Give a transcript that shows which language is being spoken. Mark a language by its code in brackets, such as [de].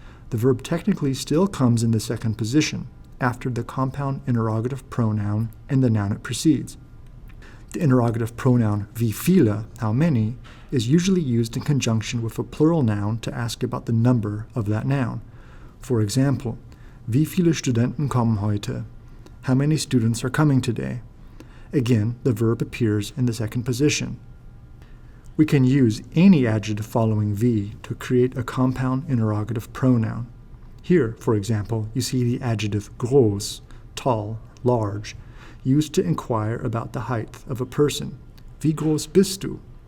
[en] The verb technically still comes in the second position, after the compound interrogative pronoun and the noun it precedes. The interrogative pronoun wie viele, how many, is usually used in conjunction with a plural noun to ask about the number of that noun. For example, [de] wie viele Studenten kommen heute? [en] How many students are coming today? Again, the verb appears in the second position. We can use any adjective following wie to create a compound interrogative pronoun. Here, for example, you see the adjective groß, tall, large, used to inquire about the height of a person. [de] Wie groß bist du?